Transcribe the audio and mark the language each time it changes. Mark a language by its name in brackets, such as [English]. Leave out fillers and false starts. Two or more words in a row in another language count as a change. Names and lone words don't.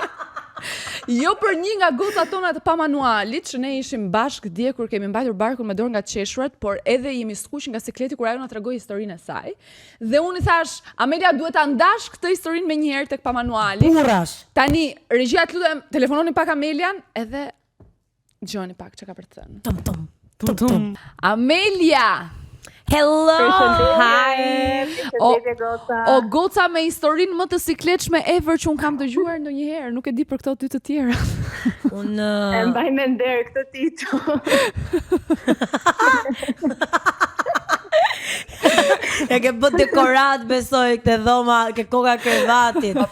[Albanian] jo për një nga gocat tona të pamanualit, që ne ishim bashkë dje kur kemi mbajtur barkun me dorë nga qeshurat, por edhe jemi skuq nga sikleti kur ajo na tregoi historinë e saj. Dhe unë i thash, Amelia duhet ta ndash këtë historinë me një herë tek pamanuali. Burrash. Tani, regjia të lutem, telefononi pak Amelian edhe dëgjoni pak çka ka për të thënë. Tum tum. Tum tum. Amelia. [English] Hello. Hi. [Albanian] O goca me historinë më të sikletshme ever që un kam dëgjuar ndonjëherë, nuk e di për këto dy të tjera. Unë E mbaj me nder këtë titull. e ke bë dekorat besoj këtë dhoma, ke koka krevatit.